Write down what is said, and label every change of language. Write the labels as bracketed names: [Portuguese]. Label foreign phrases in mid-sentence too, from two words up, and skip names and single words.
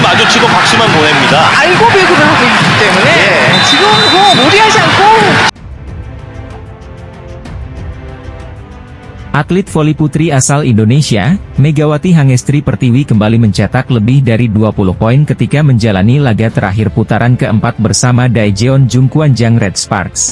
[Korean] 치고 박수만 보냅니다. 알고 배구를 하고 있기 때문에 지금 무리하지 않고 [Indonesian] Atlet voli putri asal Indonesia, Megawati Hangestri Pertiwi kembali mencetak lebih dari 20 poin ketika menjalani laga terakhir putaran keempat bersama Daejeon Jungkwanjang Red Sparks.